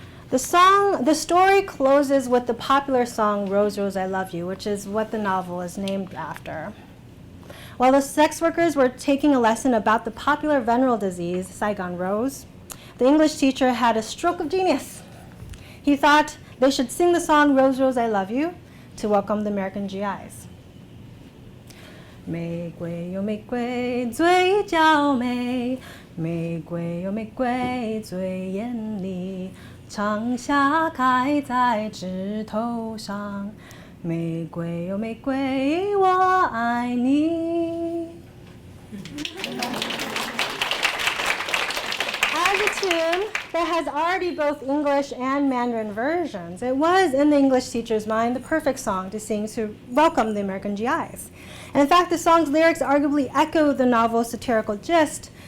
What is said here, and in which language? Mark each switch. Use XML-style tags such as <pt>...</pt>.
<en>The story closes with the popular song Rose, Rose, I Love You, which is what the novel is named after. While the sex workers were taking a lesson about the popular venereal disease, Saigon Rose, the English teacher had a stroke of genius. He thought they should sing the song Rose, Rose, I Love You to welcome the American GIs.</en> <zh>玫瑰有玫瑰嘴角美，玫瑰有玫瑰最艳丽，长夏开在枝头上，玫瑰有玫瑰我爱你。</zh> <en>As a tune that has already both English and Mandarin versions, it was, in the English teacher's mind, the perfect song to sing to welcome the American GIs. And in fact, the song's lyrics arguably echo the novel's satirical gist.</en>